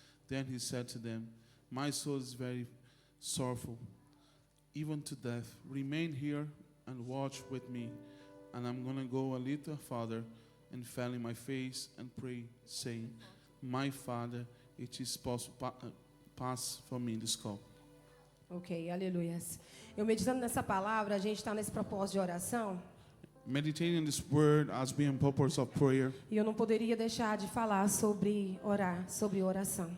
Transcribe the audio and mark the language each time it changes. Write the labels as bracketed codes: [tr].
[en] Then he said to them, my soul is very sorrowful, even to death. Remain here and watch with me. And I'm going to go a little farther and fell in my face and pray, saying, my Father, it is possible, pass from me this cup. [pt] Ok, aleluias. Eu meditando nessa palavra, a gente está nesse propósito de oração. [en] Meditating this word as being purpose of prayer. [pt] E eu não poderia deixar de falar sobre orar, sobre oração.